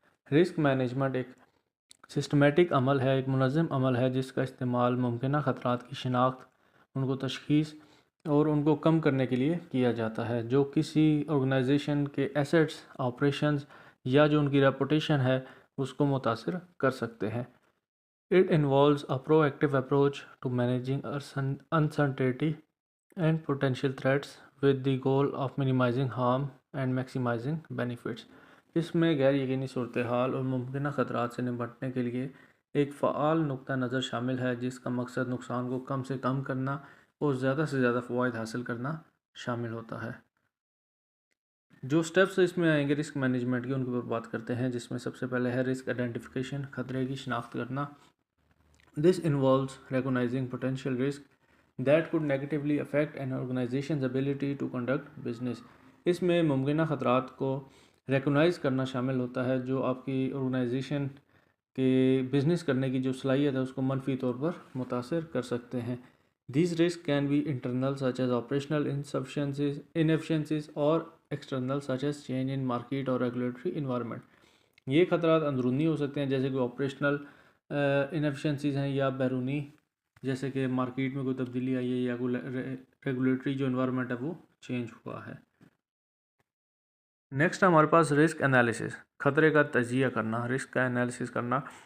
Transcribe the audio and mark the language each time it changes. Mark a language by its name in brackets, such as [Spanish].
[Urdu] Risk management ایک systematic عمل ہے، ایک منظم عمل ہے جس کا استعمال ممکنہ خطرات کی شناخت، ان کو تشخیص اور ان کو کم کرنے کے لیے کیا جاتا ہے جو کسی آرگنائزیشن کے ایسیٹس، آپریشنز یا جو ان کی ریپوٹیشن ہے اس کو متاثر کر سکتے ہیں. [English] It involves a proactive approach to managing uncertainty and potential threats with the goal of minimizing harm and maximizing benefits. [Urdu] اس میں غیر یقینی صورتحال اور ممکنہ خطرات سے نمٹنے کے لیے ایک فعال نقطہ نظر شامل ہے جس کا مقصد نقصان کو کم سے کم کرنا اور زیادہ سے زیادہ فوائد حاصل کرنا شامل ہوتا ہے. جو سٹیپس اس میں آئیں گے رسک مینجمنٹ کے، ان کے اوپر بات کرتے ہیں، جس میں سب سے پہلے ہے رسک آئیڈینٹیفیکیشن، خطرے کی شناخت کرنا. [English] This involves recognizing potential risk that could negatively affect an organization's ability to conduct business. [Urdu] اس میں ممکنہ خطرات کو ریکگنائز کرنا شامل ہوتا ہے جو آپ کی آرگنائزیشن کے بزنس کرنے کی جو صلاحیت ہے اس کو منفی طور پر متاثر کر سکتے ہیں. [English] These risks can be internal such as operational inefficiencies or external such as change in market or regulatory environment. [Urdu] یہ خطرات اندرونی ہو سکتے ہیں جیسے کہ آپریشنل انیفیشنسیز ہیں، یا بیرونی جیسے کہ مارکیٹ میں کوئی تبدیلی آئی ہے یا کوئی ریگولیٹری جو انوائرمنٹ ہے وہ چینج ہوا ہے. نیکسٹ ہمارے پاس رسک انالیسس، خطرے کا تجزیہ کرنا، رسک کا انالیسس کرنا.